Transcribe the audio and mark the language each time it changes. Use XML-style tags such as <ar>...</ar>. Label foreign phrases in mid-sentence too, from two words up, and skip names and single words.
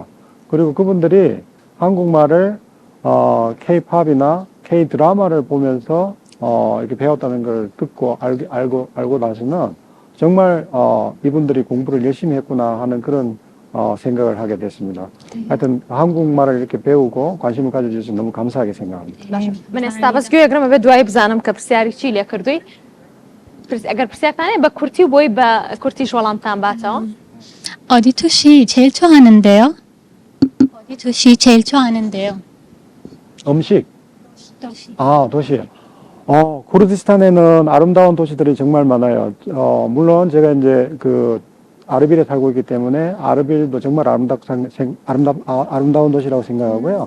<ko>그리고 그분들이 한국말을 K-팝이나 K-드라마를 보면서 이렇게 배웠다는 걸 듣고 알고 나서는 정말 이분들이 공부를 열심히 했구나 하는 그런 생각을 하게 됐습니다. 하여튼 한국말을 이렇게 배우고 관심을 가져주셔서 너무 감사하게 생각합니다.</ko> <ckb>من ئێستا بەس گوێگرمە بە دوای بزانم کە پرسیاری چی لێ کردووی ئەگەر پرسیارتانەیە بە کورتی و بۆی بە کورتیش وەڵامتان باتەوە ئادی تووشی</ckb> <ko>제일 좋아하는데요. 어디 도시 제일 좋아하는데요. 음식. 도시. 도시. 쿠르디스탄에는 아름다운 도시들이 정말 많아요. 물론 제가 이제 그 아르빌에 살고 있기 때문에 아르빌도 정말 아름다운 도시라고 생각하고요.</ko>